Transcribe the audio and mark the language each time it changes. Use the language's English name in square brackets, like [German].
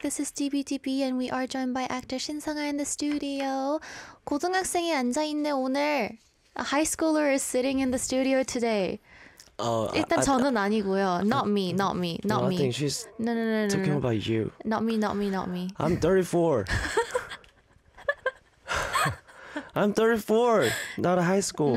[English] This is DBDB, and we are joined by actor Shin Sung-ha in the studio. [Korean] 고등학생이 앉아있네, 오늘. [English] A high schooler is sitting in the studio today. Oh, [Korean] 일단 저는 아니고요. [English] Not me. I think she's talking about you. Not me. I'm 34. I'm 34, not a high school.